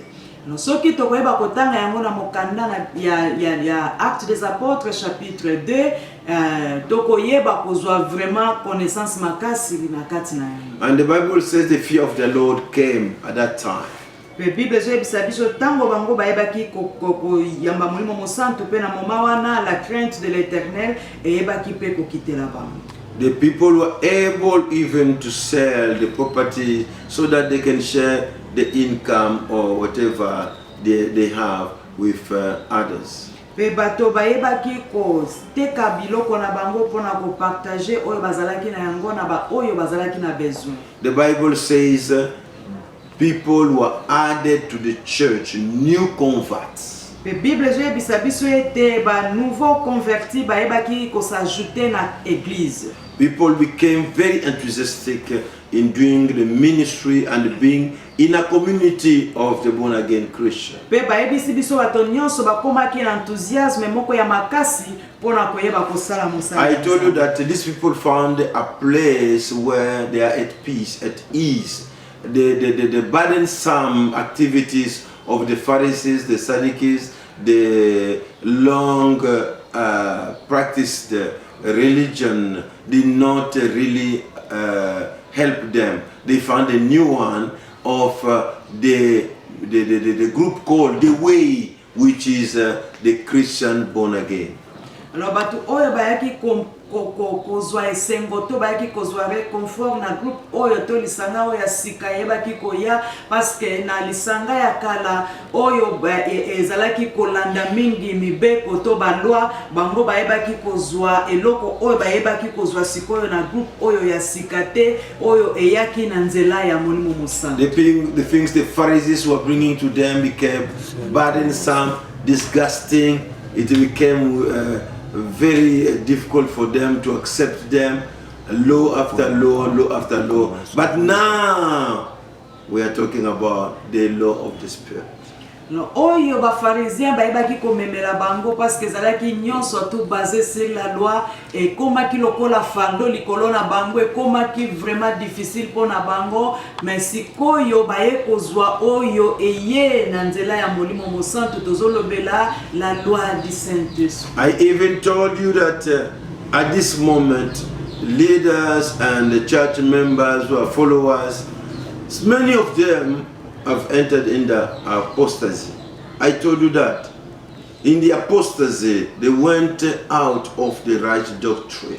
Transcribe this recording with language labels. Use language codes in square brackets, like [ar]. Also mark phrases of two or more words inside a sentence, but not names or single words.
[ln] No soki tokoyeba kotanga yango na mokanda ya Actes des Apôtres chapitre 2 tokoyeba kozwa [fr] vraiment connaissance [ln] makasi na kati na yango. [en] And the Bible says the fear of the Lord came at that time. [ln] Pe Bible zoyebisa biso tango bango bayebaki koyamba molimo mosantu pe na moma wana [fr] la crainte de l'Éternel [ln] eyebaki pe kokitela bango. [en] The people were able even to sell the property so that they can share the income or whatever they have with others. [ln] Pe bato bayebaki ko teka biloko na bango pona ko partager oyo bazalaki na yango na ba oyo bazalaki na besoin. [en] The Bible says people were added to the church, new converts. [fr] La Bible dit que nouveau converti ko s'ajouter na église. [en] People became very enthusiastic in doing the ministry and being in a community of the born again Christian. [ln] Pe bayebisi biso bato nyonso bakomaki na enthousiasme moko ya makasi pona koyeba kosala mosala. [en] I told you that these people found a place where they are at peace, at ease. The burdensome activities of the Pharisees, the Sadducees, the long practiced religion did not really help them. They found a new one of the group called The Way, which is the Christian born again. [ln] Alors batu oyo bayaki kozwa esengo to bayaki kozwa réconfort na groupe oyo to lisanga oyo ya sika yebaki koya [fr] parce que [ln] na lisanga ya kala oyo ezalaki kolanda mingi mibeko to balwa bango bayebaki kozwa eloko oyo bayebaki kozwa sikoyo na groupe oyo ya sika te oyo eyaki na nzela ya molimo musana. [en] The things the Pharisees were bringing to them became burdensome, disgusting. It became very difficult for them to accept them, law after law, law after law. But now we are talking about the law of the Spirit. [ln] No oyo ba pharisien bayebaki komemela bango [fr] parce que [ln] zalaki nyonso [fr] tout basé sur la loi et [ln] komaki lokola fando likolo na bango et komaki [fr] vraiment difficile [ln] pona bango mais sikoyo baye kozwa oyo eye na nzela ya molimo mosantu tozolobela [fr] la loi du Saint-Esprit. [en] I even told you that at this moment leaders and the church members who are followers, many of them have entered in the apostasy. I told you that. In the apostasy, they went out of the right doctrine.